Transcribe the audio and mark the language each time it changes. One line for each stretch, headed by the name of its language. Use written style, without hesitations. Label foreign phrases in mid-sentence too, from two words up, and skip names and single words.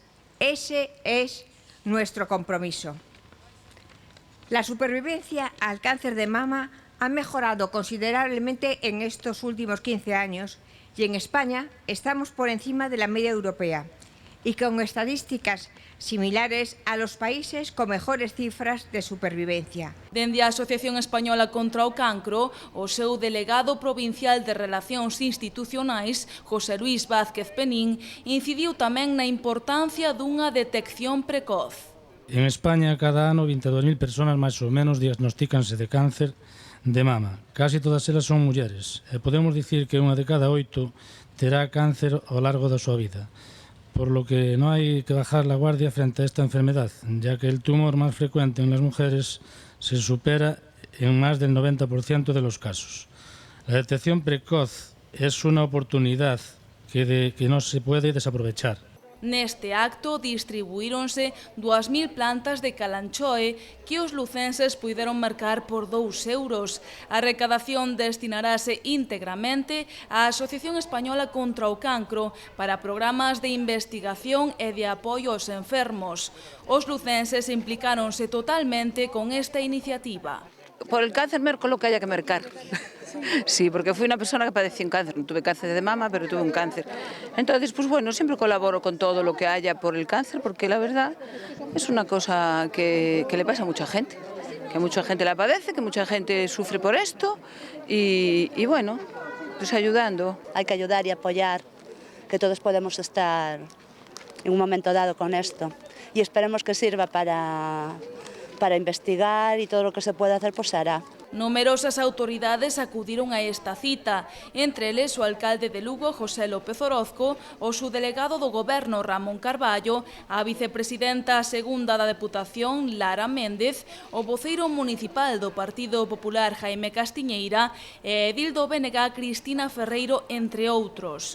Spanish: Ese es nuestro compromiso. La supervivencia al cáncer de mama ha mejorado considerablemente en estos últimos 15 años y en España estamos por encima de la media europea y con estadísticas similares a los países con mejores cifras de supervivencia.
Galician: Dende a Asociación Española contra o Cancro, o seu delegado provincial de Relacións Institucionais, José Luis Vázquez Penín, incidiu tamén na importancia dunha detección precoz. En España, cada ano, 22.000 persoas máis ou menos diagnostícanse de cáncer de mama. Casi todas elas son mulleres, e podemos dicir que unha de cada 8 terá cáncer ao largo da súa vida,
Spanish: por lo que no hay que bajar la guardia frente a esta enfermedad, ya que el tumor más frecuente en las mujeres se supera en más del 90% de los casos. La detección precoz es una oportunidad que no se puede desaprovechar.
Galician: Neste acto distribuíronse 2.000 plantas de calanchoe que os lucenses puideron mercar por 2 euros. A recadación destinarase íntegramente á Asociación Española contra o Cancro para programas de investigación e de apoio aos enfermos. Os lucenses implicáronse totalmente con esta iniciativa.
Spanish: Por el cáncer merco lo que haya que mercar. Sí, porque fui una persona que padeció un cáncer, no tuve cáncer de mama, pero tuve un cáncer. Entonces, pues bueno, siempre colaboro con todo lo que haya por el cáncer, porque la verdad es una cosa que le pasa a mucha gente, que mucha gente la padece, que mucha gente sufre por esto y bueno, pues ayudando. Hay que ayudar y apoyar, que todos podemos estar en un momento dado con esto y esperemos que sirva para investigar y todo lo que se pueda hacer pues se hará.
Galician: Numerosas autoridades acudiron a esta cita, entre eles o alcalde de Lugo, José López Orozco, o subdelegado do Goberno, Ramón Carballo, a vicepresidenta segunda da Deputación, Lara Méndez, o voceiro municipal do Partido Popular, Jaime Castiñeira, e edil do BNG, Cristina Ferreiro, entre outros.